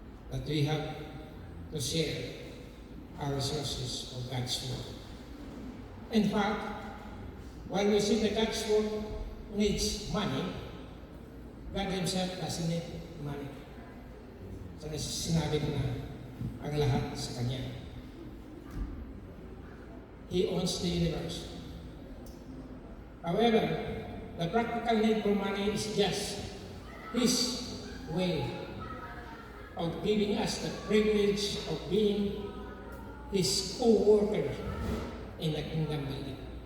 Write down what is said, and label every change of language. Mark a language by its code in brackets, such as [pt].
[en] That we have to share our resources for God's work. In fact, while we see that God's work needs money, God Himself doesn't need money. [tl] So sinabi ko na ang lahat sa Kanya. [en] He owns the universe. However, the practical need for money is just His way of giving us the privilege of being His co-worker in the kingdom building.